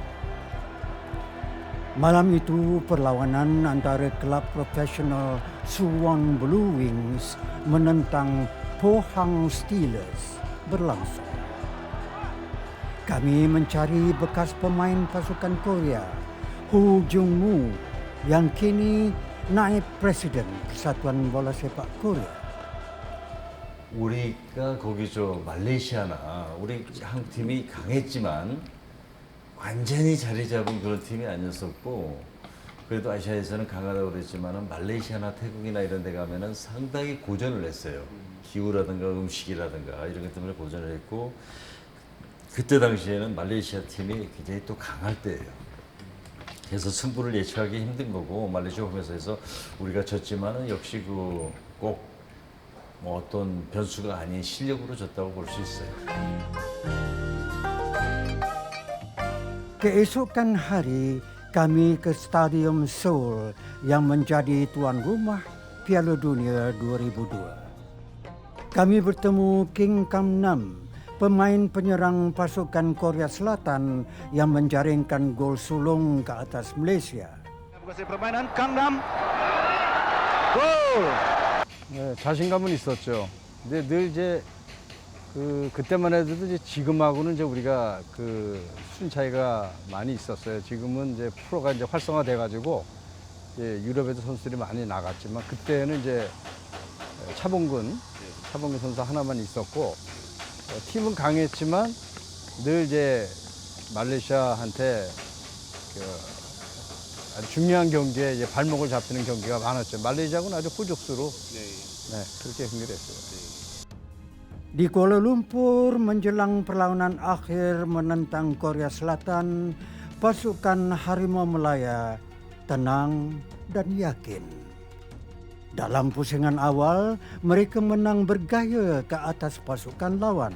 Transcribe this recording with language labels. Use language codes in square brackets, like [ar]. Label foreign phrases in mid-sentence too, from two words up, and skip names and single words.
[ms] Malam itu perlawanan antara kelab profesional Suwon Blue Wings menentang Pohang Steelers berlangsung. Kami mencari bekas pemain pasukan Korea, Hu Jung-moo, yang kini naib presiden Persatuan Bola Sepak Korea. [ko] 우리가 거기 말레이시아나 우리 한국 팀이 강했지만 완전히 자리 잡은 그런 팀이 아니었었고, 그래도 아시아에서는 강하다고 그랬지만 말레이시아나 태국이나 이런 데 가면은 상당히 고전을 했어요. 기후라든가 음식이라든가 이런 것 때문에 고전을 했고, 그때 당시에는 말레이시아 팀이 굉장히 또 강할 때예요. 그래서 승부를 예측하기 힘든 거고, 말레이시아 홈에서 우리가 졌지만은 역시 꼭 어떤 변수가 아닌 실력으로 졌다고 볼 수 있어요. [ms] Keesokan hari, kami ke Stadium Seoul yang menjadi tuan rumah Piala Dunia 2002. Kami bertemu Kim Kam-nam, pemain penyerang pasukan Korea Selatan yang menjaringkan gol sulung ke atas Malaysia. Permainan Kam-nam. Gol! [ko] 네, 자신감은 있었죠. 근데 늘 이제 그때만 해도 이제 지금하고는 이제 우리가 수준 차이가 많이 있었어요. 지금은 이제 프로가 이제 활성화돼 가지고 유럽에도 선수들이 많이 나갔지만, 그때는 이제 차범근 선수 하나만 있었고, 팀은 강했지만 늘 이제 말레이시아한테 아주 중요한 경기에 이제 발목을 잡히는 경기가 많았죠. 말레이시아하고는 아주 후죽수로 그렇게 승리를 했어요. [ms] Di Kuala Lumpur menjelang perlawanan akhir menentang Korea Selatan, pasukan Harimau Melaya tenang dan yakin. Dalam pusingan awal, mereka menang bergaya ke atas pasukan lawan.